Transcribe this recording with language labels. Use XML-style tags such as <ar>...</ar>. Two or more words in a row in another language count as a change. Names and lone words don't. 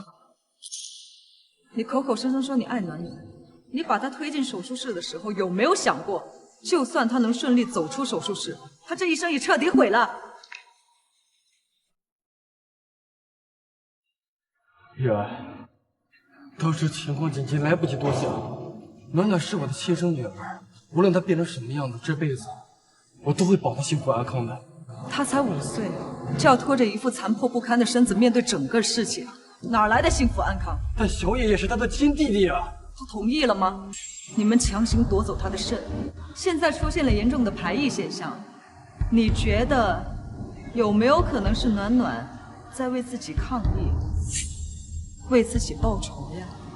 <zh>你口口聲聲說你愛暖暖，你把她推進手術室的時候，有沒有想過，就算她能順利走出手術室，她這一生也徹底毀了。雨安，當時情況緊急，來不及多想。暖暖是我的親生女兒，無論她變成什麼樣子，這輩子我都會保她幸福安康的。她才5歲，就要拖着一副殘破不堪的身子面對整個世界，哪來的幸福安康？但小野也是她的親弟弟啊！他同意了嗎？你們強行奪走他的腎，現在出現了嚴重的排異現象，你覺得有沒有可能是暖暖在為自己抗議，為自己報仇呀？</zh>